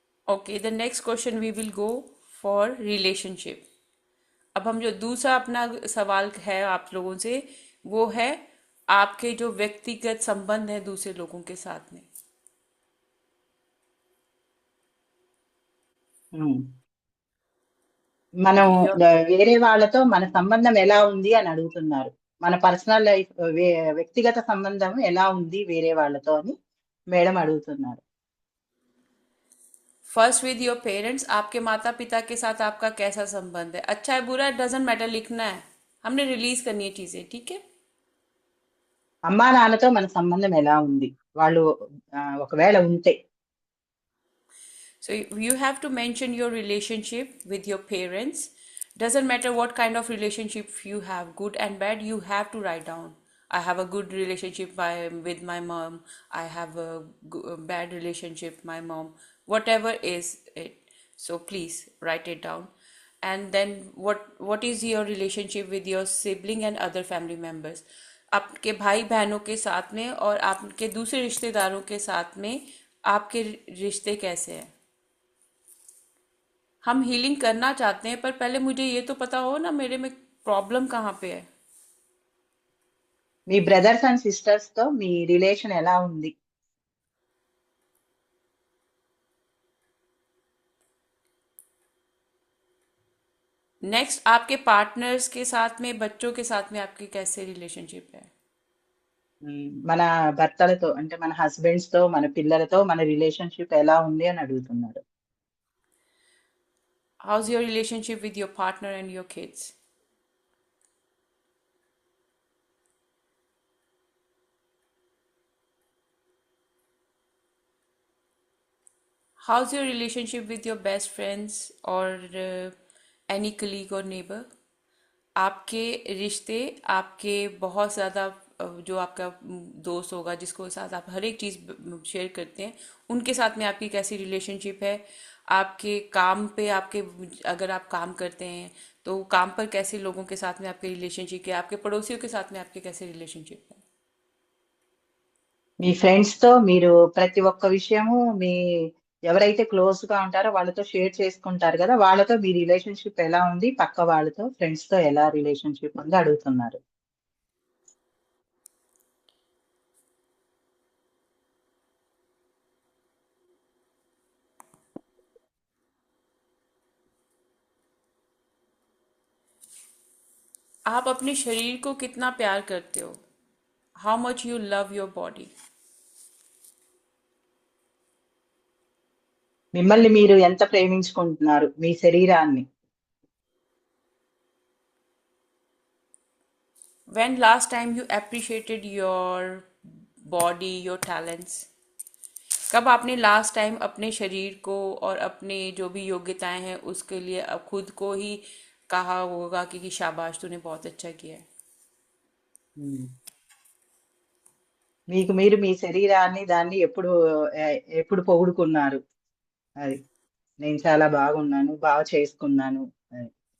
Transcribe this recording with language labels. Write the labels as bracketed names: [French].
[English] Okay, the next question we will go for relationship. [Hindi] अब हम जो दूसरा अपना सवाल है आप लोगों से, वो है आपके जो व्यक्तिगत संबंध है दूसरे लोगों के साथ में। [Telugu] ఉమ్. మనం [English] your [Telugu] వేరే వాళ్ళతో మన సంబంధం ఎలా ఉంది అని అడుగుతున్నారు. మన పర్సనల్ లైఫ్, వ్యక్తిగత సంబంధం ఎలా ఉంది వేరే వాళ్ళతో అని మేడం అడుగుతున్నారు. [English] first with your parents, [Hindi] आपके माता पिता के साथ आपका कैसा संबंध है, अच्छा है बुरा है [English] doesn't matter, [Hindi] लिखना है, हमने रिलीज करनी है चीजें, ठीक है। [Telugu] అమ్మా నాన్నతో మన సంబంధం ఎలా ఉంది, వాళ్ళు ఒకవేళ ఉంటే. [English] So you have to mention your relationship with your parents. Doesn't matter what kind of relationship you have, good and bad, you have to write down. I have a good relationship with my mom. I have a bad relationship my mom. Whatever is it. So please write it down. And then what is your relationship with your sibling and other family members? [Hindi] आपके भाई बहनों के साथ में और आपके दूसरे रिश्तेदारों के साथ में आपके रिश्ते कैसे हैं। हम हीलिंग करना चाहते हैं पर पहले मुझे ये तो पता हो ना मेरे में प्रॉब्लम कहाँ पे है। [Telugu] మీ బ్రదర్స్ అండ్ సిస్టర్స్ తో మీ రిలేషన్ ఎలా ఉంది? [Hindi] नेक्स्ट, आपके पार्टनर्स के साथ में बच्चों के साथ में आपकी कैसे रिलेशनशिप है। [Telugu] మన భర్తలతో అంటే మన హస్బెండ్స్ తో మన పిల్లలతో మన రిలేషన్షిప్ ఎలా ఉంది అని అడుగుతున్నారు. [English] How's your relationship with your partner and your kids. How's your relationship with your best friends [Hindi] और [English] Any colleague और neighbour. [Hindi] आपके रिश्ते आपके बहुत ज़्यादा जो आपका दोस्त होगा जिसको साथ आप हर एक चीज़ शेयर करते हैं उनके साथ में आपकी कैसी रिलेशनशिप है। आपके काम पे आपके अगर आप काम करते हैं तो काम पर कैसे लोगों के साथ में आपकी रिलेशनशिप है। आपके पड़ोसियों के साथ में आपके कैसे रिलेशनशिप है। [Telugu] మీ ఫ్రెండ్స్ తో మీరు ప్రతి ఒక్క విషయము మీ ఎవరైతే క్లోజ్ గా ఉంటారో వాళ్ళతో షేర్ చేసుకుంటారు కదా, వాళ్ళతో మీ రిలేషన్షిప్ ఎలా ఉంది, పక్క వాళ్ళతో ఫ్రెండ్స్ తో ఎలా రిలేషన్షిప్ ఉంది అడుగుతున్నారు. [Hindi] आप अपने शरीर को कितना प्यार करते हो। [English] How much you love your body. [Telugu] మిమ్మల్ని మీరు ఎంత ప్రేమించుకుంటున్నారు, మీ శరీరాన్ని? [English] When last time you appreciated your body, your talents। [Hindi] कब आपने लास्ट टाइम अपने शरीर को और अपने जो भी योग्यताएं हैं उसके लिए अब खुद को ही कहा होगा कि शाबाश तूने बहुत अच्छा किया है। ఉమ్. [Telugu] మీకు మీరు మీ శరీరాన్ని దాన్ని ఎప్పుడు ఎప్పుడు పొగుడుకున్నారు? అది నేను చాలా బాగున్నాను, బాగా చేసుకున్నాను అని.